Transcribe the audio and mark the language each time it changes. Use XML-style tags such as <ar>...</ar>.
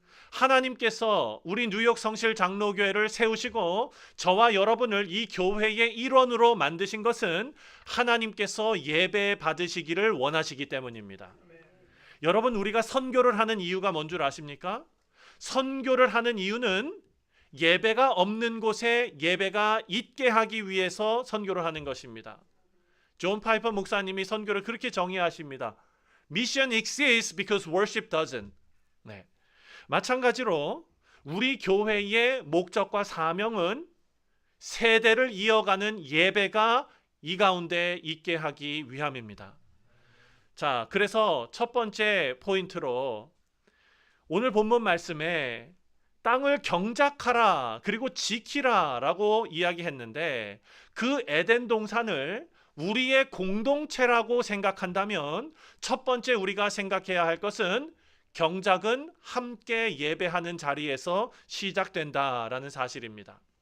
<ko>하나님께서 우리 뉴욕 성실 장로교회를 세우시고 저와 여러분을 이 교회의 일원으로 만드신 것은 하나님께서 예배 받으시기를 원하시기 때문입니다. 여러분 우리가 선교를 하는 이유가 뭔 줄 아십니까? 선교를 하는 이유는 예배가 없는 곳에 예배가 있게 하기 위해서 선교를 하는 것입니다. 존 파이퍼 목사님이 선교를 그렇게 정의하십니다.</ko> <en>Mission exists because worship doesn't.</en> <ko>네. 마찬가지로 우리 교회의 목적과 사명은 세대를 이어가는 예배가 이 가운데 있게 하기 위함입니다. 자, 그래서 첫 번째 포인트로 오늘 본문 말씀에 땅을 경작하라 그리고 지키라 라고 이야기했는데 그 에덴 동산을 우리의 공동체라고 생각한다면 첫 번째 우리가 생각해야 할 것은 경작은 함께 예배하는 자리에서 시작된다라는 사실입니다.</ko>